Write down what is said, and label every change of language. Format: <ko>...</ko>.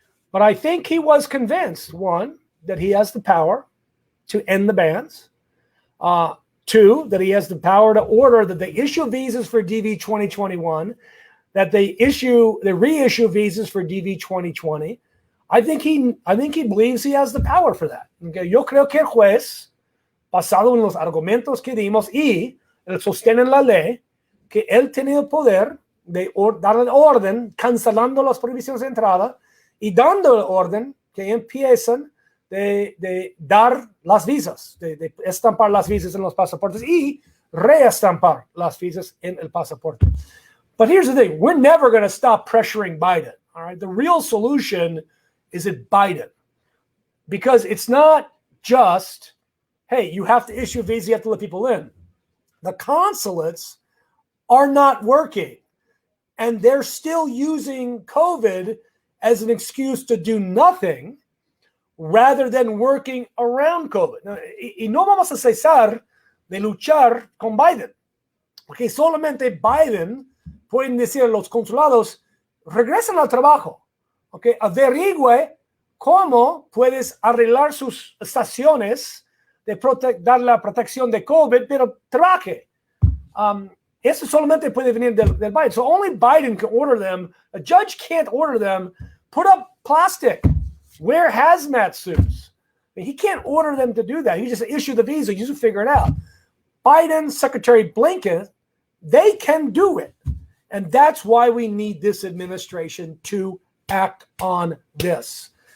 <en>But I think he was convinced, one, that he has the power to end the bans. 2, that he has the power to order that they issue visas for DV 2021, that they reissue visas for DV 2020. I think he believes he has the power for that. Okay?</en> <es>Yo creo que el juez, basado en los argumentos que dimos y el sostén en la ley, que él tiene el poder de dar el orden, cancelando las prohibiciones de entrada y dando el orden que empiezan de dar las visas, de estampar las visas en los pasaportes y reestampar las visas en el pasaporte.</es> <en>But here's the thing, we're never going to stop pressuring Biden, all right? The real solution is at Biden, because it's not just, hey, you have to issue a visa, you have to let people in. The consulates are not working, and they're still using COVID as an excuse to do nothing rather than working around COVID.</en> <es>Y no vamos a cesar de luchar con Biden, porque solamente Biden pueden decir a los consulados, regresen al trabajo, okay? Averigüe cómo puedes arreglar sus estaciones de dar la protección de COVID, pero trabaje. Eso solamente puede venir del Biden.</es> <en>So only Biden can order them. A judge can't order them. Put up plastic. Wear hazmat suits. I mean, he can't order them to do that. He just issue the visa. You just figure it out. Biden, Secretary Blinken, they can do it. And that's why we need this administration to act on this.</en>